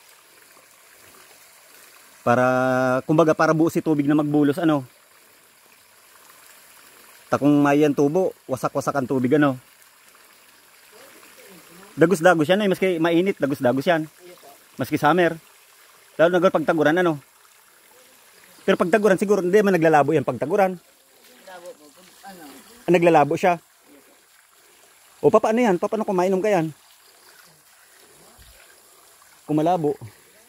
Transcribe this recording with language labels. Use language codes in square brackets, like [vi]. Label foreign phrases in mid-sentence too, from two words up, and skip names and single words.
[bik] Para kumbaga para buo si tubig na magbulos ano. Takong mayan tubo, wasak-wasak ang tubig ano. Dagos-dagos yan eh, maski mainit, dagos-dagos yan. Maski summer. Lalo na pag taguran ano. Pero pag taguran siguro hindi man naglalabo yan pag taguran. Naglalabo siya. O paano yan? Paano kung mainom ka yan? Kung malabo.